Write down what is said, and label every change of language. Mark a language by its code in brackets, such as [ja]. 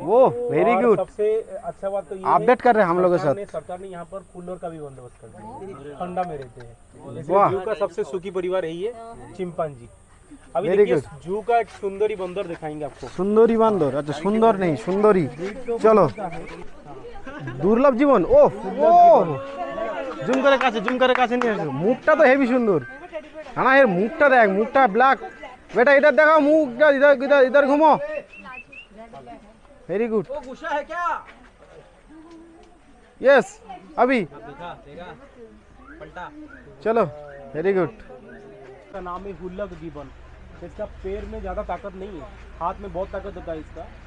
[hi] वो very good. सबसे अच्छा बात तो ये अपडेट कर रहे हैं हम लोगों के साथ। सरकार ने यहाँ पर कूलर का भी बंदोबस्त कर दिया, ठंडा में रहते हैं। जू का सबसे सुखी परिवार यही है, चिंपांजी। अभी देखिए जू का एक सुंदरी बंदर दिखाएंगे आपको। सुंदरी बंदर, अच्छा सुंदर नहीं सुंदरी। [bn] चलो দুর্লভ জীবন। ও ও জুম করে কাছে নিয়ে আসো। মুখটা তো হেভি সুন্দর, না এর মুখটা দেখ, মুখটা ব্ল্যাক। [hi] বেটা इधर [bn] দেখাও মুখটা, [hi] इधर इधर इधर घूमो। Very good. वो गुस्सा है क्या? यस अभी पलटा। चलो वेरी गुड। इसका नाम है हुल्लक गिबन। इसका पैर में ज़्यादा ताकत नहीं है, हाथ में बहुत ताकत होता है इसका।